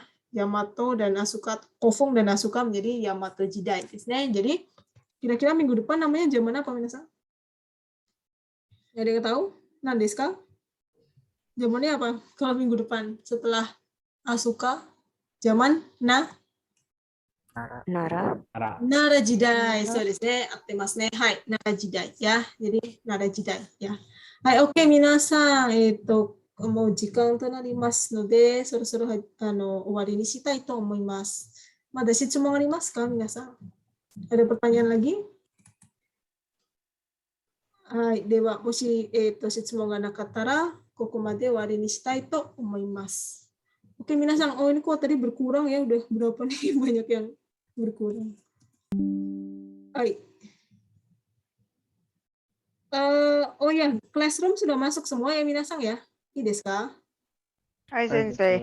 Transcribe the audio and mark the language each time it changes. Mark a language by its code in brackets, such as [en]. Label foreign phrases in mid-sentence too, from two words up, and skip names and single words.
[id] Yamato dan Asuka, Kofun dan Asuka menjadi Yamato Jidai [ja] ですね. [id] Jadi kira-kira minggu depan namanya zaman apa minasan? Ada yang tahu? [ja] 何ですか? [id] Zamannya apa? Kalau minggu depan setelah Asuka, zaman Nara Jidai. [ja] そうですね、合ってますね。はい, Nara Jidai ya. [id] Jadi Nara Jidai ya. Hai, oke minasan. [ja] もう時間となりますので、そろそろ終わりにしたいと思います。Ada質問ありますか、皆さん? [id] Ada pertanyaan lagi? [ja] はい、では、もし、質問がなかったら、ここまで終わりにしたいと思います。 [id] Oke, minasan, oh ini kok tadi berkurang ya, udah berapa nih banyak yang berkurang. [ja] Hai. [id] Oh ya, Classroom sudah masuk semua ya, minasan ya? [ja] Ini ですか? はい先生.